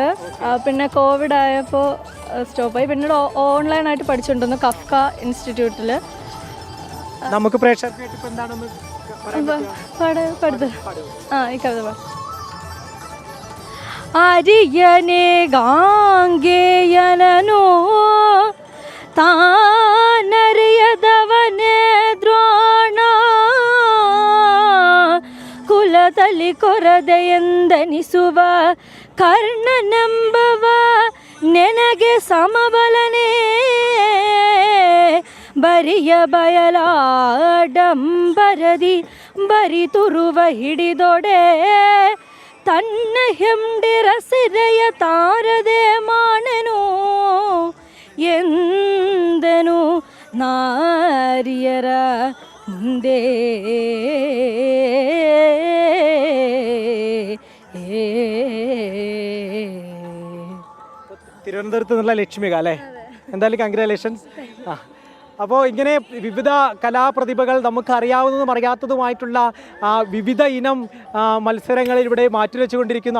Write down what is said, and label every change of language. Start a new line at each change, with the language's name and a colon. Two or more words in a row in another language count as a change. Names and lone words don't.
Malayalam: പിന്നെ കോവിഡ് ആയപ്പോൾ സ്റ്റോപ്പായി. പിന്നീട് ഓൺലൈനായിട്ട് പഠിച്ചുകൊണ്ടിരുന്നു കഫ്ക ഇൻസ്റ്റിറ്റ്യൂട്ടിൽ. നമുക്ക് പ്രേക്ഷകർക്ക് എന്താണെന്ന് പാട് ഈ കവിത പാട്.
Kannada: ಅರಿಯನೆ ಗಾಂಗೇಯನೋ ತಾನರಿಯದವನೇ ದ್ರೋಣ ಕುಲದಲ್ಲಿ ಕೊರದೆಯೆಂದೆನಿಸುವ ಕರ್ಣನೆಂಬವ ನೆನಗೆ ಸಮಬಲನೇ ಬರಿಯ ಬಯಲಾಡಂಬರದಿ ಬರಿತುರುವ ಹಿಡಿದೊಡೆ ತನ್ನ ಹೆಂಡಿರ ಸಿರೆಯ ತಾರದೆ ಮಾಣೆನು ಎಂದನು ನಾರಿಯರ ಮುಂದೆ
Malayalam: തിരുവനന്തപുരത്ത് നിന്നുള്ള ലക്ഷ്മിക അല്ലേ? എന്തായാലും കൺഗ്രാലേഷൻസ്. അപ്പോൾ ഇങ്ങനെ വിവിധ കലാപ്രതിഭകൾ നമുക്ക് അറിയാവുന്നതും അറിയാത്തതുമായിട്ടുള്ള വിവിധ ഇനം മത്സരങ്ങളിൽ ഇവിടെ മാറ്റുരച്ചുകൊണ്ടിരിക്കുന്നു.